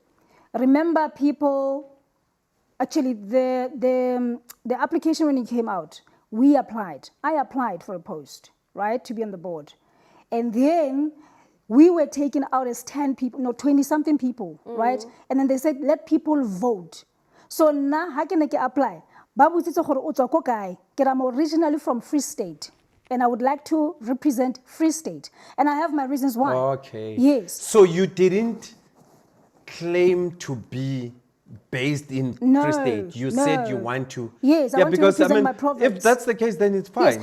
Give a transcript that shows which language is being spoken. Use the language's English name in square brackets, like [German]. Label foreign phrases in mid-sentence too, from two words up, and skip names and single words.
[English] Remember, people, actually, the application when it came out, we applied. I applied for a post, right, to be on the board. And then we were taken out as 10 people, no, 20-something people, right? And then they said, let people vote. So now, how can I apply? [Tswana] Babu tsitse gore o tswa ko kae? Ke re [English] I'm originally from Free State. And I would like to represent Free State. And I have my reasons why. Okay. Yes. So you didn't claim to be based in No, Free State. You said you no. want to. Yes, I want to because, represent my if province. that's the case, then it's fine.